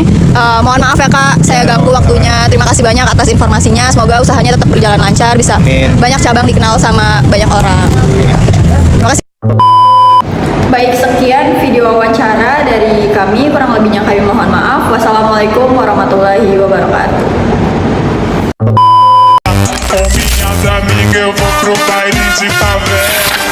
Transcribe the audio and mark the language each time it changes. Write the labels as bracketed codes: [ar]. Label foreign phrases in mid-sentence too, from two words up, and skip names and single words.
[id] Mohon maaf ya kak, saya ganggu waktunya. Terima kasih banyak atas informasinya. Semoga usahanya tetap berjalan lancar, bisa Amin. banyak cabang dikenal sama banyak orang. Terima kasih. Baik, sekian video wawancara dari kami. Kurang lebihnya kami mohon maaf. [ar] والسلام عليكم ورحمة الله وبركاته. [pt] Com minhas amigas eu vou pro baile de favela.